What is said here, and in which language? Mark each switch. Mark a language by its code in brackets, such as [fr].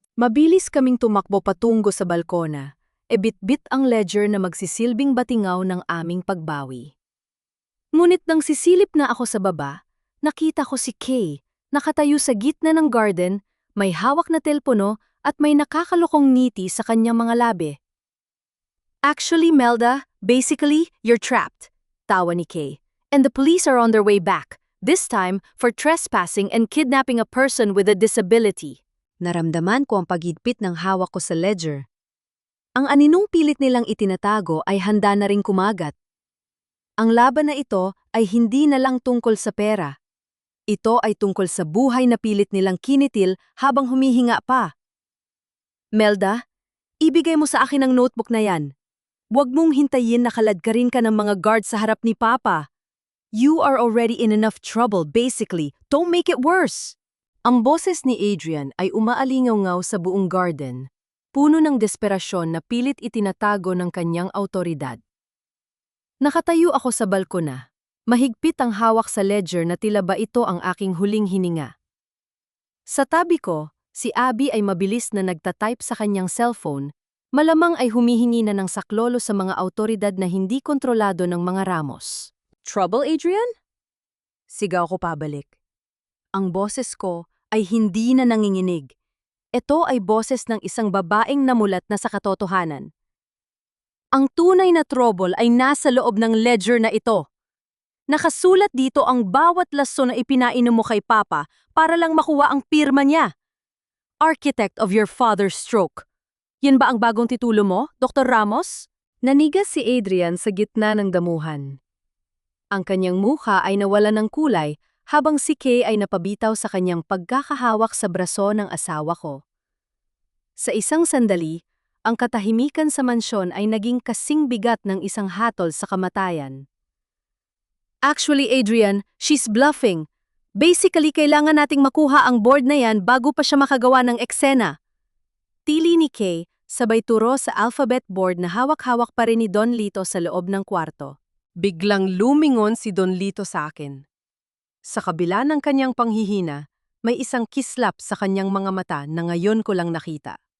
[tl] Mabilis kaming tumakbo patungo sa balkona, bit-bit ang ledger na magsisilbing batingaw ng aming pagbawi. Ngunit nang sisilip na ako sa baba, nakita ko si Kay, nakatayo sa gitna ng garden, may hawak na telpono at may nakakalokong ngiti sa kanyang mga labi. [en] Actually, Melda, basically, you're trapped, [tl] tawa ni Kay. [en] And the police are on their way back, this time for trespassing and kidnapping a person with a disability. [tl] Naramdaman ko ang paghigpit ng hawak ko sa ledger. Ang aninong pilit nilang itinatago ay handa na ring kumagat. Ang laban na ito ay hindi na lang tungkol sa pera. Ito ay tungkol sa buhay na pilit nilang kinitil habang humihinga pa. Melda, ibigay mo sa akin ang notebook na yan. Huwag mong hintayin na kaladkarin ka ng mga guard sa harap ni Papa. [en] You are already in enough trouble, basically. Don't make it worse. [tl] Ang boses ni Adrian ay umaalingaw-ngaw sa buong garden, puno ng desperasyon na pilit itinatago ng kanyang awtoridad. Nakatayo ako sa balkona. Mahigpit ang hawak sa ledger na tila ba ito ang aking huling hininga. Sa tabi ko, si Abby ay mabilis na nagtatype sa kanyang cellphone, malamang ay humihingi na ng saklolo sa mga awtoridad na hindi kontrolado ng mga Ramos. [en] Trouble, Adrian? [tl] Sigaw ko pabalik. Ang boses ko ay hindi na nanginginig. Ito ay boses ng isang babaeng namulat na sa katotohanan. Ang tunay na trouble ay nasa loob ng ledger na ito. Nakasulat dito ang bawat laso na ipinainom mo kay Papa para lang makuha ang pirma niya. [en] Architect of your father's stroke. [tl] Yan ba ang bagong titulo mo, Dr. Ramos? Nanigas si Adrian sa gitna ng damuhan. Ang kanyang mukha ay nawala ng kulay habang si Kay ay napabitaw sa kanyang pagkakahawak sa braso ng asawa ko. Sa isang sandali, ang katahimikan sa mansyon ay naging kasing bigat ng isang hatol sa kamatayan. [en] Actually, Adrian, she's bluffing. [tl] Basically, kailangan nating makuha ang board na yan bago pa siya makagawa ng eksena. Tili ni Kay, sabay turo sa alphabet board na hawak-hawak pa rin ni Don Lito sa loob ng kwarto. Biglang lumingon si Don Lito sa akin. Sa kabila ng kanyang panghihina, may isang kislap sa kanyang mga mata na ngayon ko lang nakita.